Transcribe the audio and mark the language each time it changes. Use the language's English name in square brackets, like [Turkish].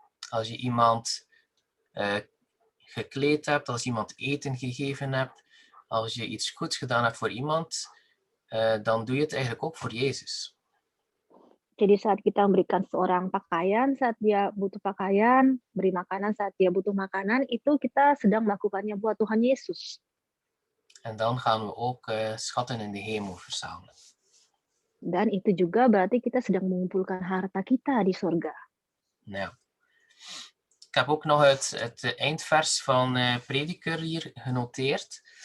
[Dutch] Als je iemand gekleed hebt, als iemand eten gegeven hebt, als je iets goeds gedaan hebt voor iemand, dan doe je het eigenlijk ook voor Jezus. [Indonesian] Jadi saat kita memberikan seorang pakaian, saat dia butuh pakaian, beri makanan saat dia butuh makanan, itu kita sedang melakukannya buat Tuhan Yesus. [Dutch] En dan gaan we ook schatten in de hemel verzamelen. [Indonesian] Dan itu juga berarti kita sedang mengumpulkan harta kita di surga. [Dutch] Ja. Ik heb ook nog het eindvers van Prediker hier genoteerd.